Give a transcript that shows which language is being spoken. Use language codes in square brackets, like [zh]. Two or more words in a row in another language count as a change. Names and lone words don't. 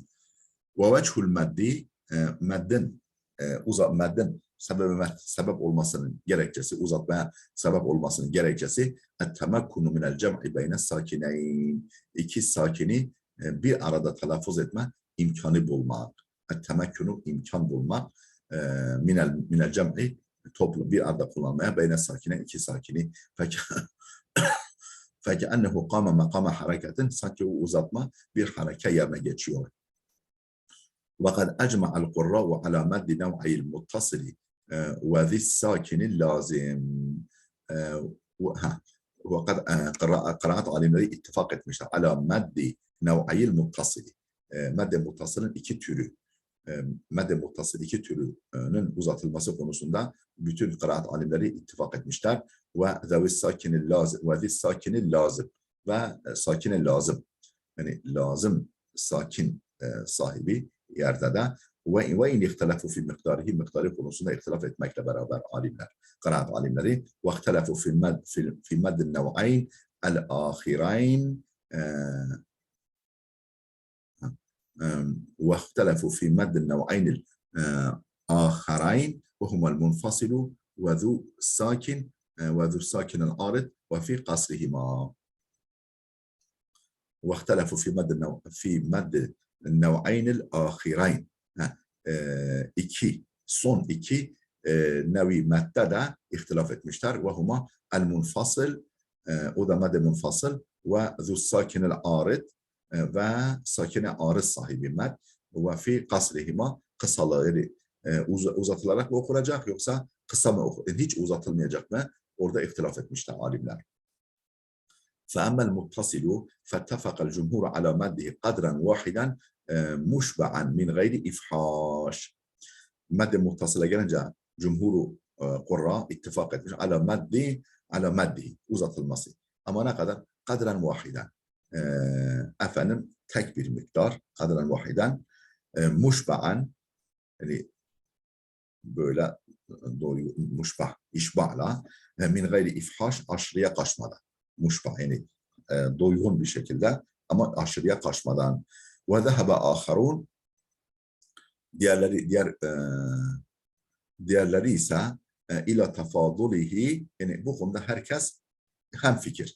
[ar] ووجه المد [tr] madden madden sebep olmasının gerekçesi, uzatmaya sebep olmasının gerekçesi [ar] التمكن من الجمع بين ساكنين. [tr] İki sakini bir arada telaffuz etme imkanı bulmak. Et-temekkunu imkan bulmak [ar] من الجمع [tr] toplu bir arada kullanmaya [ar] بين ساكنين [tr] iki sakini. [ar] فَكَأَنَّهُ قَامَ مَقَامَ حَرَكَةٍ [tr] sanki o uzatma bir hareke yerine geçiyor. [ar] وَقَدْ أَجْمَعَ الْقُرَّاءُ عَلَى مَدِّ نَوْعِي الْمُتَّصِلِ وَذِي السَّاكِنِ اللَّازِمِ. [tr] وقد قراءat alimleri ittifak etmişler. [ar] على مد نوعي المتصل. [tr] Madde muttasılın iki türü. Madde muttasıl iki türünün uzatılması konusunda bütün kıraat alimleri ittifak etmişler. [ar] وذي الساكن اللازم وذي الساكن اللازم والساكن اللازم. [tr] Yani lazım sakin sahibi yerde de [ar] وإن اختلفوا في مقداره [tr] miktarı konusunda ihtilaf etmekle beraber alimler, kıraat alimleri [ar] واختلفوا في مد النوعين الآخرين واختلفوا في مد النوعين الآخرين وهما المنفصل وذو الساكن العارض وفي قصرهما. واختلفوا في مد النوعين الآخرين. [tr] Son iki nevi madde de ihtilaf etmişler. [ar] وهما المنفصل [tr] o da madde munfasıl ve [ar] ذو الساكن العارض [tr] ve sakine arız sahibi med ve [ar] في قصرهما [tr] kısaları uzatılarak mı okunacak yoksa kısa mı hiç uzatılmayacak mı? Orada ihtilaf etmişler alimler. [ar] فَأَمَّا الْمُتَّصِلُ فَاتَّفَقَ الْجُمْهُورُ عَلَى مَدِّهِ قَدْرًا وَاحِدًا مُشْبَعًا مِنْ غَيْرِ إِفْحَاشٍ. [tr] Madde muttasıla gelince cumhuru kurra ittifak etmiş. [ar] على مده [tr] uzatılması. Ama ne kadar? [ar] قدرا واحدا. [tr] Efendim tek bir miktar [ar] قدرا واحدا مشبعا [tr] yani böyle muşba işba'la [ar] من غير إفحاش [tr] aşırıya kaçmadan muşba yani doygun bir şekilde ama aşırıya kaçmadan [ar] وذهب آخرون [tr] diğerleri ise [ar] إلى تفاضله [tr] yani bu konuda herkes hemfikir.